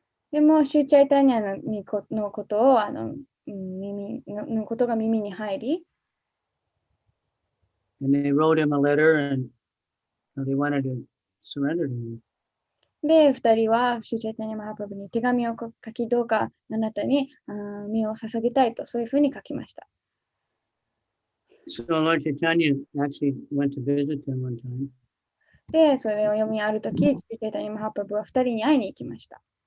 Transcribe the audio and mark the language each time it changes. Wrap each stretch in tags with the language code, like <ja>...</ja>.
<ja>でも、シューチャイタニアのことを、のことが耳に入り、</ja> <en>And they wrote him a letter and they wanted to surrender to him.</en> <ja>で、二人はシューチャイタニア・マハプラブに手紙を書き、どうかあなたに身を捧げたいと、そういうふうに書きました。</ja> <en>So Lord Chaitanya actually went to visit them one time.</en> <ja>で、それを読みあるとき、シューチャイタニア・マハプラブは二人に会いに行きました。</ja>